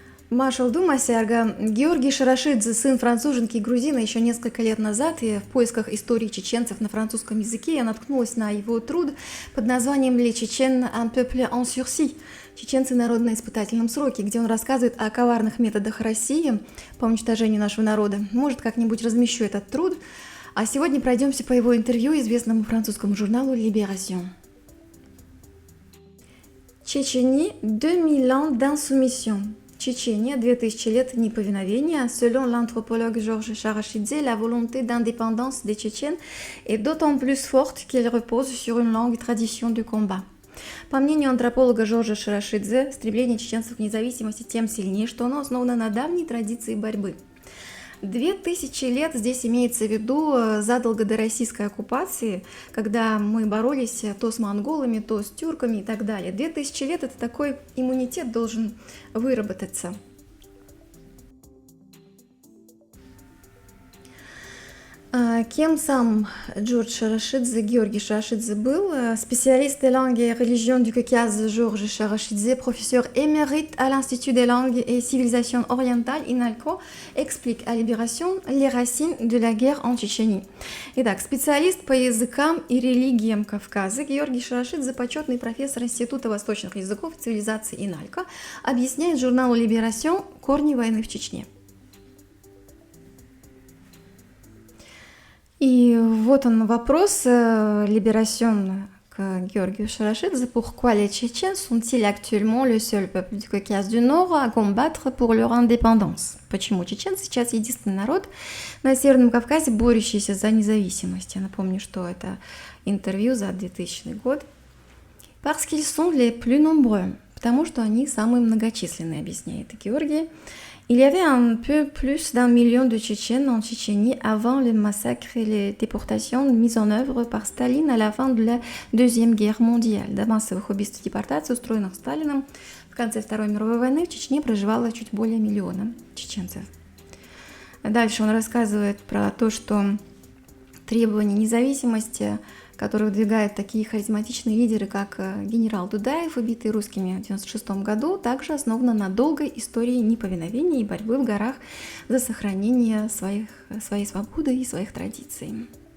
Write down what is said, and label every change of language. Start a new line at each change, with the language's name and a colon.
Russian: Маршал Дума Сярга, Георгий Шарашидзе, сын француженки и грузина, еще несколько лет назад, и в поисках истории чеченцев на французском языке я наткнулась на его труд под названием
French: «Les Tchétchènes, un peuple en sursis»
Russian: «Чеченцы народы на испытательном сроке», где он рассказывает о коварных методах России по уничтожению нашего народа. Может, как-нибудь размещу этот труд. А сегодня пройдемся по его интервью известному французскому журналу «Libération». Чечения,
French: 2000 ans d'insoumission.
Russian: Чечения, 2000 лет неповиновения.
French: Selon l'anthropologue Georges Charachidze, la volonté d'indépendance des Tchétchènes est d'autant plus forte qu'elle repose sur une longue tradition de combat.
Russian: По мнению антрополога Жоржа Шарашидзе, стремление чеченцев к независимости тем сильнее, что оно основано на давней традиции борьбы. 2000 лет здесь имеется в виду задолго до российской оккупации, когда мы боролись то с монголами, то с тюрками и так далее. 2000 лет – это такой иммунитет должен выработаться. Кем сам Джордж Шарашидзе, Георгий Шарашидзе был?
French: Spécialiste des langues et religions du Caucase, Georges Charachidze, professeur émérite à l'Institut des langues et civilisations orientales, INALCO, explique à Libération les racines de la guerre en Tchétchénie.
Russian: Итак, специалист по языкам и религиям Кавказа Георгий Шарашидзе, почетный профессор Института восточных языков и цивилизации INALCO, объясняет журналу Libération корни войны в Чечне. И вот он вопрос Libération к Георгию Шарашидзе.
French: Pourquoi les Tchétchènes sont-ils actuellement le seul peuple du Caucase du Nord à combattre pour leur indépendance?
Russian: Почему чеченцы сейчас единственный народ на Северном Кавказе, борющийся за независимость? Я напомню, что это интервью за 2000 год.
French: Parce qu'ils sont les plus nombreux.
Russian: Потому что они самые многочисленные, объясняет Георгий.
French: Il y avait un peu plus d'1 million de Tchétchènes en Tchétchénie avant le massacre et les déportations mises en œuvre par Staline à la fin de la Deuxième Guerre mondiale.
Russian: До массовых убийств и депортаций, устроенных Сталином в конце Второй мировой войны, в Чечне проживало чуть более миллиона чеченцев. Дальше он рассказывает про то, что требования независимости, которые выдвигают такие харизматичные лидеры, как генерал Дудаев, убитый русскими в 1996 году, также основана на долгой истории неповиновения и борьбы в горах за сохранение своей свободы и своих традиций.